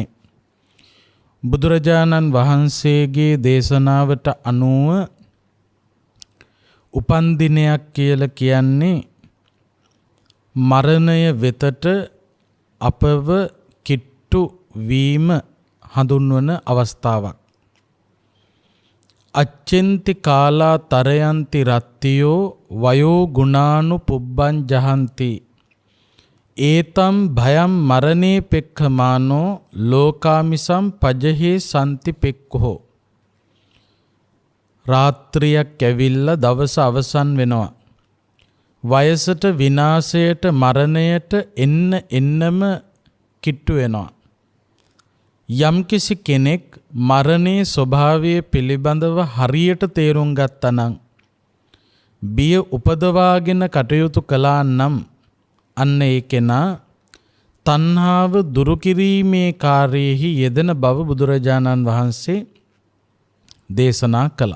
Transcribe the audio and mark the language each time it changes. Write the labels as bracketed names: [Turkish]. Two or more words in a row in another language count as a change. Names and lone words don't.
[Sinhala] බුදුරජාණන් වහන්සේගේ දේශනාවට අනුව උපන් දිනයක් කියලා කියන්නේ මරණය වෙතට අපව කිට්ටු වීම හඳුන්වන අවස්ථාවක්. [Pali] අච්චෙන්ති කාලා තරයන්ති රත්තියෝ වයෝ ගුණානු පුබ්බං ජහන්ති ඒතම් භයම් මරණේ පෙක්ඛමානෝ ලෝකාමිසම් පජහේ සම්ති පෙක්ඛෝ. [Sinhala] රාත්‍රියක් ඇවිල්ලා දවස අවසන් වෙනවා. වයසට විනාශයට මරණයට එන්නම කිට්ටු වෙනවා. යම්කිසි කෙනෙක් මරණයේ ස්වභාවය පිළිබඳව හරියට තේරුම් ගත්තා නම් බිය උපදවාගෙන කටයුතු කළා නම් අන්න ඒ කෙනා තණ්හාව දුරු කිරීමේ කාර්යයෙහි යෙදෙන බව බුදුරජාණන් වහන්සේ දේශනා කළා.